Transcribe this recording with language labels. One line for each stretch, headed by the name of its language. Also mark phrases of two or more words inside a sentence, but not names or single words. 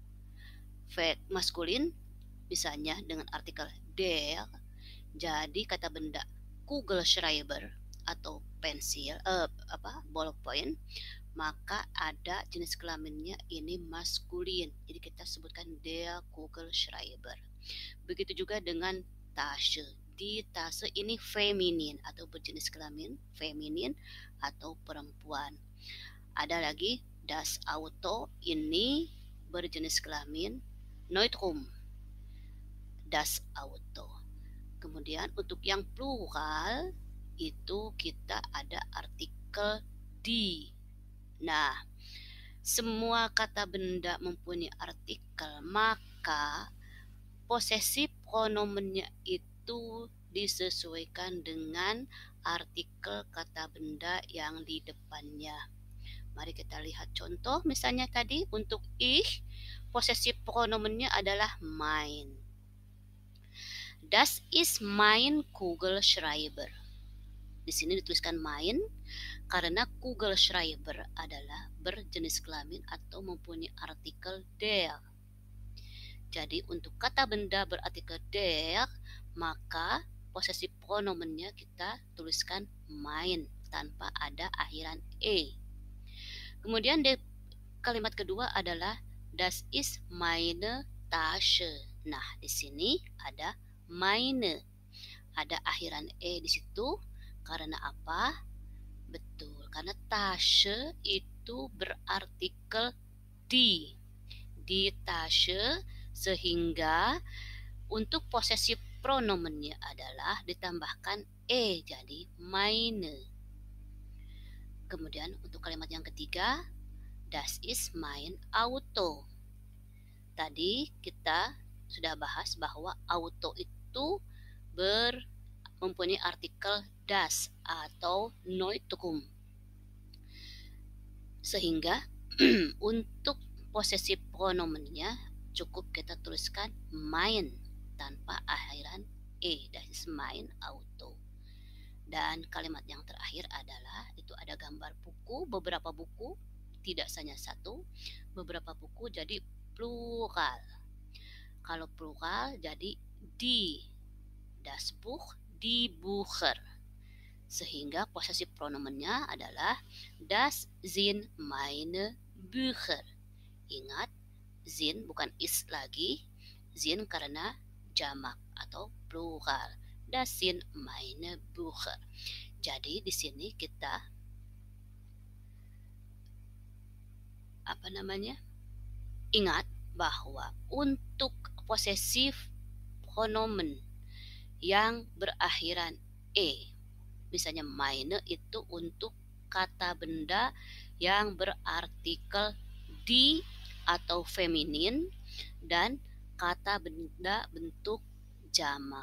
Indonesian: Maskulin misalnya dengan artikel der, jadi kata benda Kugelschreiber atau pensil ballpoint, maka ada jenis kelaminnya ini maskulin, jadi kita sebutkan
German: der Kugelschreiber.
Indonesian: Begitu juga dengan Tasche, di Tasche ini feminin atau berjenis kelamin feminin atau perempuan. Ada lagi
German: das Auto,
Indonesian: ini berjenis kelamin neutrum,
German: das Auto.
Indonesian: Kemudian untuk yang plural itu kita ada artikel di. Nah, semua kata benda mempunyai artikel, maka posesif pronomennya itu disesuaikan dengan artikel kata benda yang di depannya. Mari kita lihat contoh, misalnya tadi untuk ich, posesif pronomennya adalah mein.
German: Das ist mein Kugelschreiber.
Indonesian: Di sini dituliskan mein karena Kugelschreiber adalah berjenis kelamin atau mempunyai artikel der. Jadi untuk kata benda berartikel der, maka posesif pronomennya kita tuliskan mein tanpa ada akhiran e. Kemudian di kalimat kedua adalah
German: das ist meine Tasche.
Indonesian: Nah, di sini ada meine, ada akhiran e di situ karena apa? Betul, karena Tasche itu berartikel
German: di Tasche,
Indonesian: sehingga untuk posesif pronomennya adalah ditambahkan e jadi meine. Kemudian untuk kalimat yang ketiga,
German: das ist mein Auto.
Indonesian: Tadi kita sudah bahas bahwa auto itu mempunyai artikel das atau neutrum. Sehingga untuk posesif pronomennya cukup kita tuliskan mein tanpa akhiran e,
German: das ist mein Auto.
Indonesian: Dan kalimat yang terakhir adalah itu ada gambar buku, beberapa buku, tidak hanya satu, beberapa buku jadi plural. Kalau plural jadi di
German: das Buch, die Bücher.
Indonesian: Sehingga posesif pronomennya adalah
German: das sind meine Bücher.
Indonesian: Ingat, sind bukan is lagi, sind karena jamak atau plural.
German: Das sind meine Bücher.
Indonesian: Jadi di sini kita ingat bahwa untuk posesif pronomen yang berakhiran e, misalnya meine itu untuk kata benda yang berartikel di atau feminin dan kata benda bentuk jamak.